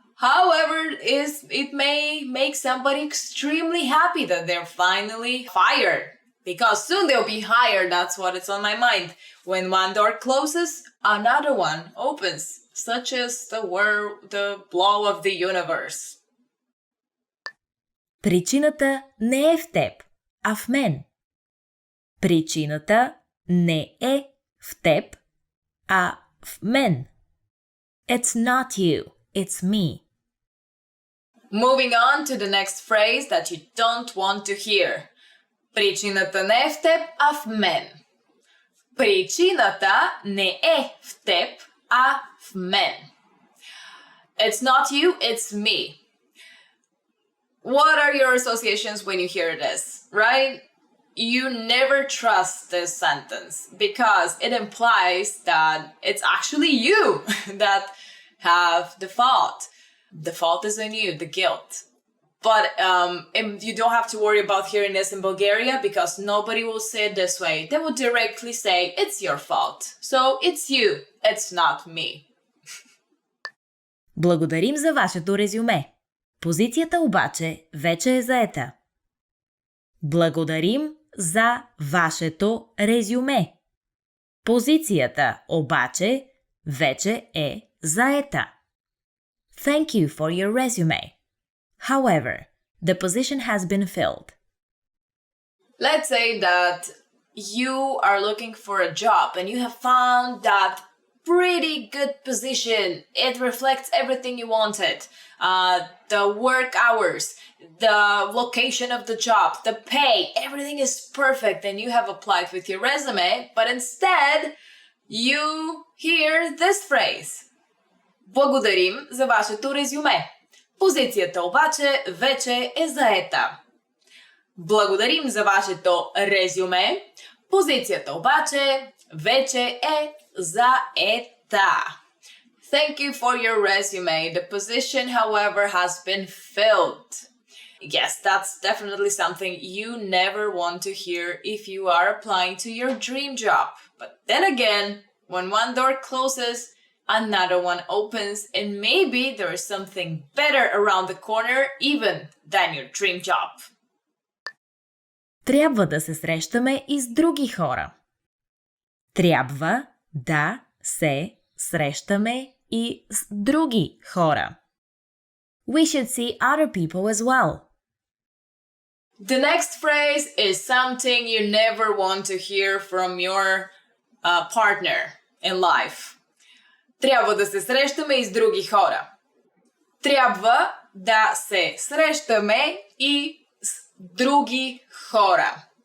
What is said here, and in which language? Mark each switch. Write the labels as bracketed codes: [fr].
[en] However, it may make somebody extremely happy that they're finally fired. Because soon they'll be hired, that's what it's on my mind. When one door closes, another one opens. Such as the blow of the universe. [bg] Причината не е в теб, а в мен. Причината не е в теб, а в мен. [en] It's not you, it's me. Moving on to the next phrase that you don't want to hear. [bg] Причината не е в теб, а в мен. Причината не е в теб, а в мен. [en] It's not you, it's me. What are your associations when you hear this, right? You never trust this sentence because it implies that it's actually you that have the fault. The fault is on you, the guilt. But you don't have to worry about hearing this in Bulgaria because nobody will say it this way. They will directly say, it's your fault. So it's you, it's not me. [bg] Благодарим за вашето резюме. Позицията обаче вече е заета. Благодарим за вашето резюме. Позицията обаче вече е заета. [en] Thank you for your resume. However, the position has been filled. Let's say that you are looking for a job and you have found that pretty good position. It reflects everything you wanted. The work hours, the location of the job, the pay, everything is perfect and you have applied with your resume, but instead you hear this phrase. [bg] Благодарим за вашето резюме. Позицията обаче вече е заета. Благодарим за вашето резюме. Позицията обаче вече е заета. [en] Thank you for your resume. The position, however, has been filled. Yes, that's definitely something you never want to hear if you are applying to your dream job. But then again, when one door closes, another one opens, and maybe there is something better around the corner even than your dream job. [bg] Трябва да се срещаме и с други хора. Трябва да се срещаме и с други хора. [en] We should see other people as well. The next phrase is something you never want to hear from your partner in life. [bg] Трябва да се срещаме и с други хора. Трябва да се срещаме и с други хора.